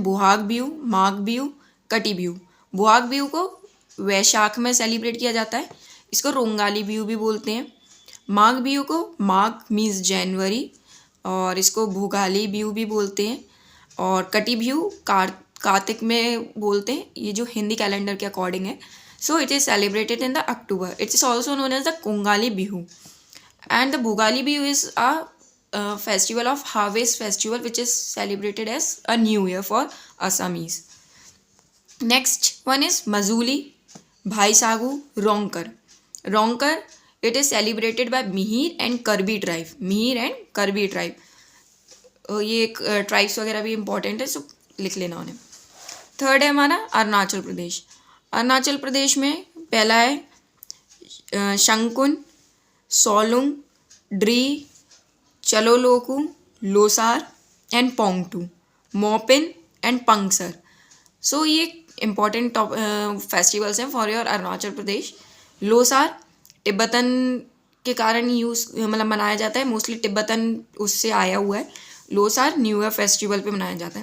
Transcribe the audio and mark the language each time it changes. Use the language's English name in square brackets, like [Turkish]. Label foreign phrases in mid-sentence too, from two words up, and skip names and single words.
[Hindi] बुहाग बिहू, माघ बिहू, कटी बिहू. बुहाग बिहू को वैशाख में सेलिब्रेट किया जाता है. इसको रोंगाली बिहू भी बोलते हैं. माघ बिहू को माघ मीन्स जनवरी और इसको भोगाली बिहू भी बोलते हैं. और कटी बिहू कार्तिक में बोलते हैं. ये जो हिंदी कैलेंडर के अकॉर्डिंग है. [English] So it is celebrated in the October. It is also known as the Kongali Bihu and the Bhogali Bihu is a festival of harvest festival which is celebrated as a new year for Assamese. Next one is Majuli, Bhaisagu, Ronker. It is celebrated by Mihir and Karbi tribe. [Hindi] ये एक ट्राइब्स वगैरह भी इंपॉर्टेंट है. सो लिख लेना उन्हें. थर्ड है हमारा अरुणाचल प्रदेश. अरुणाचल प्रदेश में पहला है शंकुन, सोलुंग, ड्री, चलोलोकू, लोसार एंड पोंगटू, मोपिन एंड पंगसर. सो ये [English] important festivals [Hindi] हैं [English] for your [Hindi] अरुणाचल प्रदेश. लोसार तिब्बतन के कारण मनाया जाता है. मोस्टली तिब्बतन उससे आया हुआ है. लोसार [English] new year festival [Hindi] पे मनाया जाता है.